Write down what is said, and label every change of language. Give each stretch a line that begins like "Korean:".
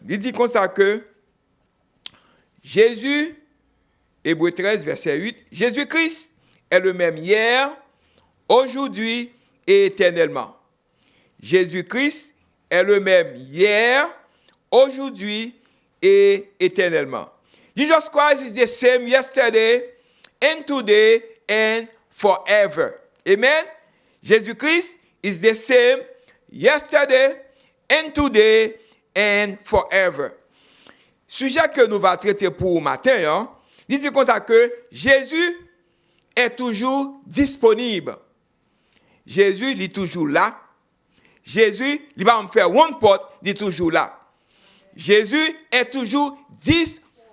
French: Il dit comme ça que Jésus, Hébreux 13, verset 8, Jésus-Christ est le même hier, aujourd'hui et éternellement. Jésus-Christ est le même hier, aujourd'hui et éternellement.
English: Jesus Christ is the same yesterday and today and forever. Amen. Jésus-Christ is the same yesterday and today and forever.
French: Sujet que nous allons traiter pour matin, il dit comme ça que Jésus est toujours disponible. Jésus il est toujours là. Jésus il va me faire one pot, il est toujours là. Jésus est toujours disponible.